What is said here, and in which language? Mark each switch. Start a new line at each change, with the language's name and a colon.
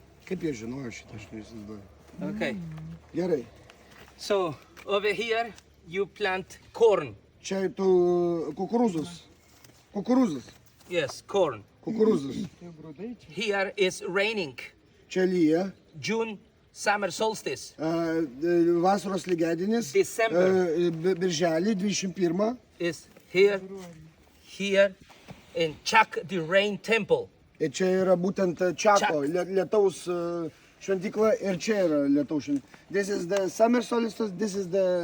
Lithuanian: Kaip jie žinojo šitą, aš neįsivaizduoju.
English: Okay.
Lithuanian: Gerai.
English: So over here you plant corn.
Lithuanian: Čia tu kukurūzus. Kukurūzus.
English: Yes, corn.
Lithuanian: Kukurūzus.
English: Here is raining.
Lithuanian: Čia lyja.
English: June, summer solstice.
Lithuanian: Vasaros lygiadienis.
English: December.
Lithuanian: Birželį 21.
English: Is here, here, and Chak the rain temple.
Lithuanian: Ir čia yra būtent Čako, lietaus šventykla ir čia yra lietaus šventykla.
English: This is the summer solstice, this is the...